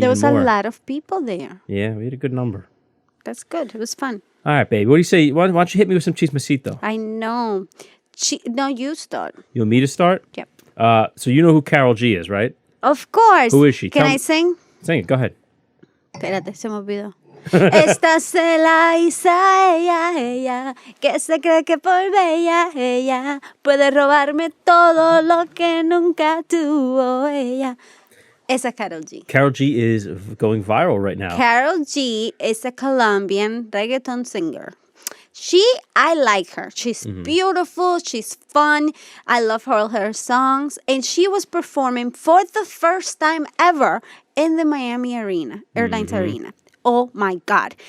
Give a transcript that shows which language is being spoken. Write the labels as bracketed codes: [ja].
[en] There even was more. a lot of people there. Yeah, we had a good number. That's good. It was fun. All right, baby. What do you say? Why don't you hit me with some chismecito? I know. No, you start. You want me to start? Yep. So you know who Karol G is, right? Of course. Who is she? Can Tell I me- sing? Sing it. Go ahead. [es] Espérate, se me olvidó. Esta se la hizo ella, que se cree que por bella ella puede robarme todo lo que nunca tuvo ella. Esa Karol G. [en] Karol G is going viral right now. Karol G is a Colombian reggaeton singer. I like her. She's beautiful. She's fun. I love all her songs. And she was performing for the first time ever in the Miami Airlines Arena. Oh my God.